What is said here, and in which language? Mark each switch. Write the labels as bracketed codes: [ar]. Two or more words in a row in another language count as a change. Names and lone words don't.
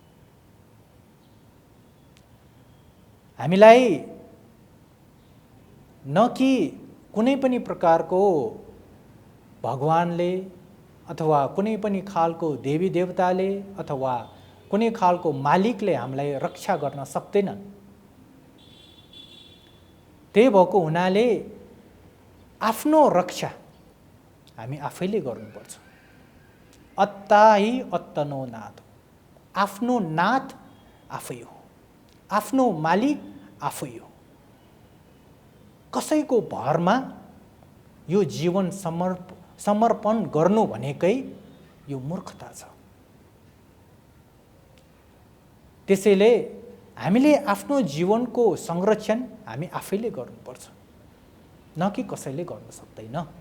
[ne] हामीलाई न कि कुनै पनि प्रकारको भगवानले अथवा कुनै पनि खालको देवी देवताले अथवा कुनै खालको मालिकले हामीलाई रक्षा गर्न सक्दैनन्। त्यही भएको हुनाले आफ्नो रक्षा हामी आफैले गर्नुपर्छ। [pi] अत्ता हि अत्तनो नाथ, [ne] आफ्नो नाथ आफै हो, आफ्नो मालिक आफै हो। कसैको भरमा यो जीवन समर्पण गर्नु भनेकै यो मूर्खता छ। त्यसैले हामीले आफ्नो जीवनको संरक्षण हामी आफैले गर्नुपर्छ, न कि कसैले गर्न सक्दैन।